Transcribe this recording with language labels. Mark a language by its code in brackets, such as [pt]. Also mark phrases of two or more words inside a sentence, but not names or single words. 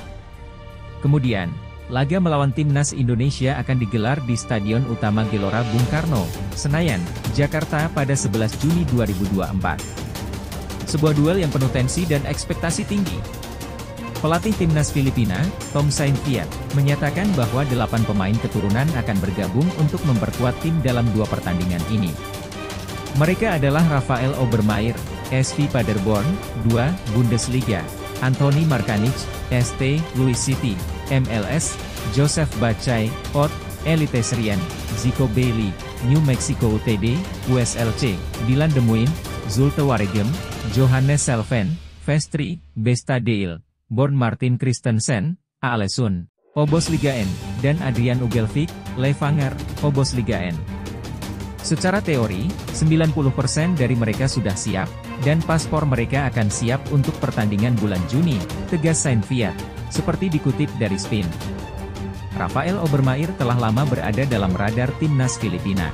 [id] Kemudian, laga melawan Timnas Indonesia akan digelar di Stadion Utama Gelora Bung Karno, Senayan, Jakarta pada 11 Juni 2024. Sebuah duel yang penuh tensi dan ekspektasi tinggi. Pelatih timnas Filipina, Tom Saintfiet, menyatakan bahwa 8 pemain keturunan akan bergabung untuk memperkuat tim dalam 2 pertandingan ini. Mereka adalah Rafael Obermaier, SV Paderborn, 2, Bundesliga, Anthony Markanich, ST, Louis City, MLS, Joseph Bacay, OT, Elite Serien, Zico Bailey, New Mexico UTD, USLC, Dylan De Muin, Zulte Waregem, Johannes Selven, Vestri, Besta Deil, Born Martin Christensen, Alesun, Obos Liga N, dan Adrian Ugelvik, Levanger, Obos Liga N. Secara teori, 90% dari mereka sudah siap, dan paspor mereka akan siap untuk pertandingan bulan Juni, tegas Saintfiet, seperti dikutip dari Spin. Rafael Obermaier telah lama berada dalam radar timnas Filipina.